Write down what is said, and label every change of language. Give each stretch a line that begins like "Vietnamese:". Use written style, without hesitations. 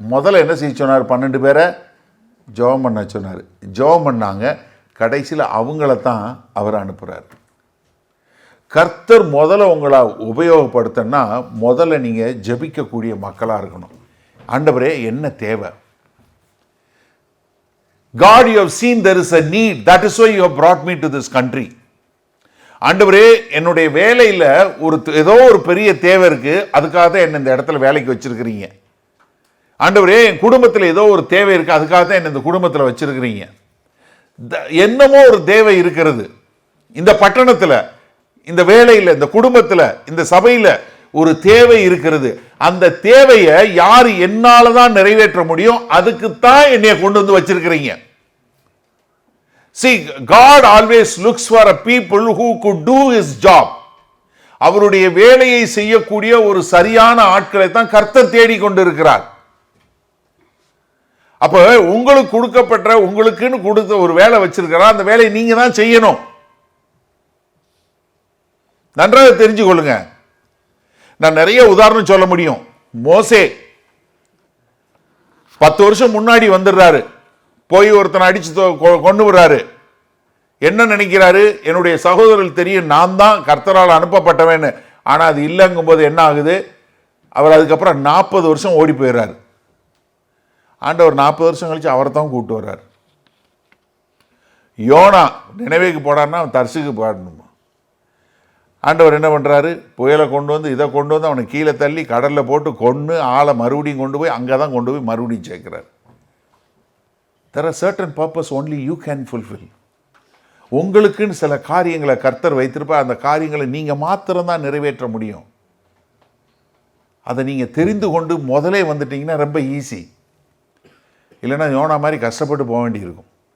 Tamil: முதல்ல என்ன செய்ய சொன்னார், 12 பேரை ஜெபம் பண்ண சொன்னார். ஜெபம் பண்ணாங்க. கடைசியில் அவங்கள தான் அவர் அனுப்புறாரு. கர்த்தர் முதல்ல உங்களை உபயோகப்படுத்தினா முதல்ல நீங்க ஜெபிக்கக்கூடிய மக்களா இருக்கணும். ஆண்டவரே, என்ன தேவை?
English: God, you have seen there is a need. That is why you have brought me to this country.
Tamil: ஆண்டவரே என்னுடைய வேலையில் ஏதோ ஒரு பெரிய தேவை இருக்கு, அதுக்காக தான் என்ன இந்த இடத்துல வேலைக்கு வச்சிருக்கிறீங்க. ஆண்டவரே என் குடும்பத்தில் ஏதோ ஒரு தேவை இருக்கு, அதுக்காக தான் என்ன இந்த குடும்பத்தில் வச்சிருக்கிறீங்க. என்னமோ ஒரு தேவை இருக்கிறது இந்த பட்டணத்தில், இந்த வேலையில், இந்த குடும்பத்தில், இந்த சபையில் ஒரு தேவை இருக்கிறது. அந்த தேவையை யார் என்னால தான் நிறைவேற்ற முடியும், அதுக்கு தான் என்னைய கொண்டு வந்து வச்சிருக்கிறீங்க.
English: See, God always looks for a people who could do his job.
Tamil: அவருடைய வேலையை செய்யக்கூடிய ஒரு சரியான ஆட்களை தான் கர்த்தர் தேடி கொண்டிருக்கிறார். அப்ப உங்களுக்கு கொடுக்கப்பட்ட, உங்களுக்குன்னு கொடுத்த ஒரு வேலை வச்சிருக்கிறார், அந்த வேலையை நீங்க தான் செய்யணும். நன்றாக தெரிஞ்சு கொள்ளுங்க. நான் நிறைய உதாரணம் சொல்ல முடியும். மோசே 10 வருஷம் முன்னாடி வந்துடுறாரு, போய் ஒருத்தனை அடிச்சு கொண்டு வர்றாரு. என்ன நினைக்கிறாரு, என்னுடைய சகோதரர்கள் தெரியும் நான் தான் கர்த்தரால் அனுப்பப்பட்டவன். ஆனா அது இல்லைங்கும் போது என்ன ஆகுது, அவர் அதுக்கப்புறம் 40 வருஷம் ஓடி போயிடுறாரு. ஆண்டவர் 40 வருஷம் கழிச்சு அவரை தான் கூப்பிட்டு வர்றாரு. யோனா நினைவேக்கு போடான்னா அவன் தர்சுக்கு போடணுமா. ஆண்டவர் என்ன பண்றாரு, புயலை கொண்டு வந்து இதை கொண்டு வந்து அவனை கீழே தள்ளி கடலில் போட்டு கொன்று ஆளை மறுபடியும் கொண்டு போய் அங்கே தான் கொண்டு போய் மறுபடியும் சேர்க்கிறார்.
English: There are certain purpose only you can fulfill.
Tamil: உங்களுக்குன்னு சில காரியங்களை கர்த்தர் வைத்திருப்பார். அந்த காரியங்களை நீங்க மாத்திரம்தான் நிறைவேற்ற முடியும். அதை நீங்க தெரிந்து கொண்டு முதலே வந்துட்டீங்கன்னா ரொம்ப ஈஸி. இல்லைன்னா யோனா மாதிரி கஷ்டப்பட்டு போக வேண்டியிருக்கும்.